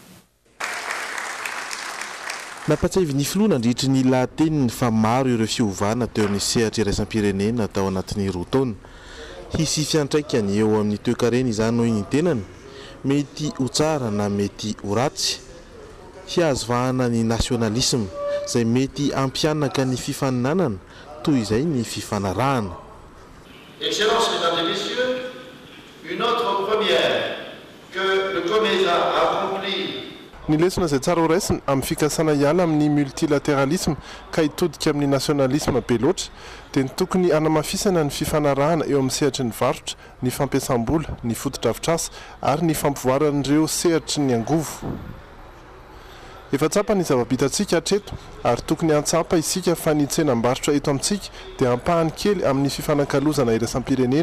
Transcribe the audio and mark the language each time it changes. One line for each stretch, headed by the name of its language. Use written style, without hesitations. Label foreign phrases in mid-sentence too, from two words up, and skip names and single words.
Malagasy: Nampatsavy ny filoha nandritry ny latine fa maro ireo fiovana teo amin'ny sehatra iraisam-pirenena tao anatin'ny rotaona. Hisy fiantraikany eo amin'ny toe-karena izany noho ny tenany mety ho tsara na mety ho ratsy. Hiazovahana ny nationalisme izay mety ampianaka ny fifaninanana toy izay ny fifanarahana.
French: Excellences, mesdames et messieurs, une autre première que le Komeza a accomplie.
Malagasy: Ny lesona izay tsara ho raisina amin'ny fikasana hiala amin'ny multilatéralisme ka hitodika amin'ny nationalisme be loatra dia ny tokony anamafisana ny fifanarahana eo amin'ny sehatry ny varotra, ny fampiasam-bola, ny foto-drafitrasa ary ny fampivoaran'ireo sehatry ny angovo. Efa tsapa ny zava-bitantsika hatreto ary tokony antsapa isika fa ny tsenam-barotra eto amintsika dia ampahany kely amin'ny fifanankalozana iraisam-pirenena.